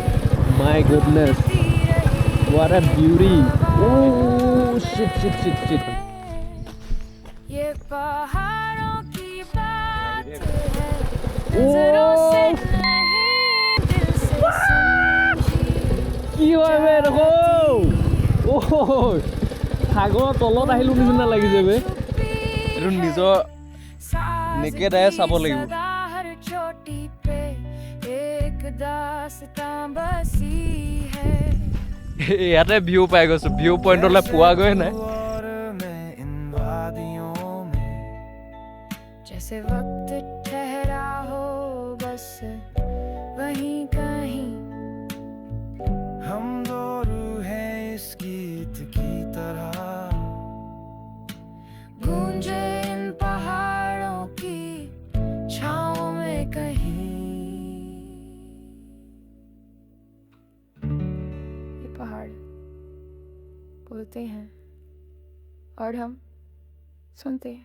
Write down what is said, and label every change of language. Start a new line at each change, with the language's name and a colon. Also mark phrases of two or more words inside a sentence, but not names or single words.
English: My goodness, what a beauty. Oh shit shit shit shit.
Hindi: ये पहाड़ों की बात है, नजरों से नहीं दिल से समझी
Assamese: কি হয় বে দেখো ও সাগৰৰ তলত আহিলো নিচিনা লাগিছে বে। এইটো নিজৰ
English: naked eye
Assamese: চাব লাগিব।
Hindi: सदा हर चोटी पे एक दास्तां बसी है।
Assamese: ইয়াতে ভিউ পাই গৈছো, ভিউ পইণ্টলৈ পোৱা গৈ নাই।
Hindi: और मैं इन वादियों में जैसे वक्त ठहरा हो बस वहीं कहीं। हम दो रूहें इस गीत की तरह, गूंजे इन पहाड़ों की छाँव में कहीं। ये पहाड़ बोलते हैं और हम सुनते हैं।